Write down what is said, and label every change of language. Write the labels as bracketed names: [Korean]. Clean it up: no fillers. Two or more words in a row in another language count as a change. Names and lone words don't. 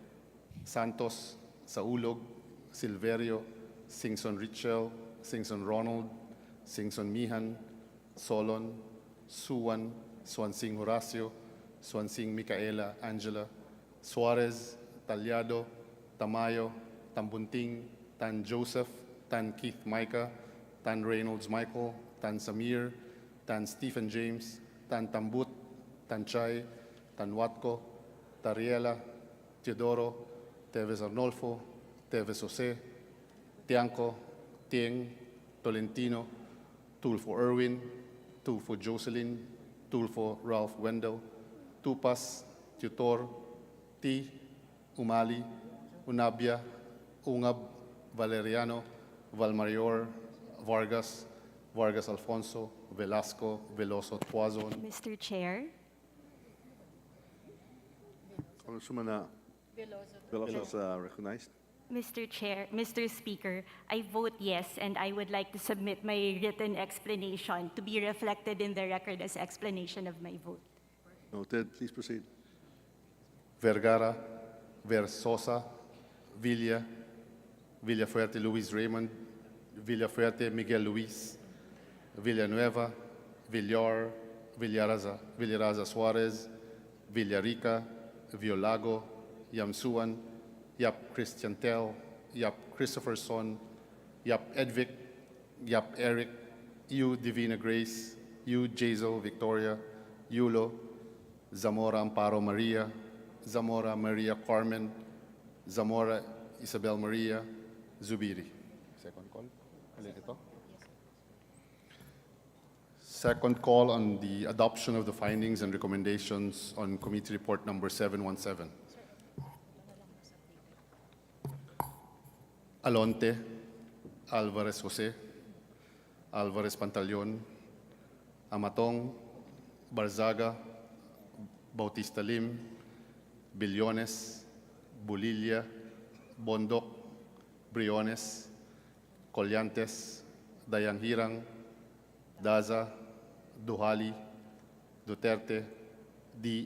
[English] Santos, Saulog, Silverio, Singson Richel, Singson Ronald, Singson Mihan, Solon, Suwan, Swansing Horacio, Swansing Micaela Angela, Suarez, Talyado, Tamayo, Tambunting, Tan Joseph, Tan Keith Micah, Tan Reynolds Michael, Tan Samir, Tan Stephen James, Tan Tambut, Tan Chay, Tan Watko, Tariela, Teodoro, Teves Arnolfo, Teves Jose, Tianco, Tieng, Tolentino, Tulfo Erwin, Tulfo Jocelyn, Tulfo Ralph Wendell, Tupas, Tutor, T, Umali, Unabia, Ungab, Valeriano, Valmarior, Vargas, Vargas Alfonso, Velasco, Veloso Tuazon. Mr. Chair, Congresswoman Veloso is recognized. Mr. Chair, Mr. Speaker, I vote yes, and I would like to submit my written explanation to be reflected in the record as explanation of my vote. Noted. Please proceed. Vergara, Versosa, Villa, Villafuerte Luis Raymond, Villafuerte Miguel Luis, Villanueva, Villar, Villaraza Suarez, Villarica, Violago, Yamsuan, Yap Christian Tel, Yap Christopher Son, Yap Edvic, Yap Eric, Yu Divina Grace, Yu Jazel Victoria, Yulo, Zamora Amparo Maria, Zamora Maria Carmen, Zamora Isabel Maria, Zubiri. Second call. [Filipino] Alin ito? [English] Second call on the adoption of the findings and recommendations on Committee Report number 717. Alonte, Alvarez Jose, Alvarez Pantaleon, Amatong, Barzaga, Bautista Lim, Billones, Bulilla, Bondok, Briones, Collantes, Dayanghirang, Daza, Duhali, Duterte, D.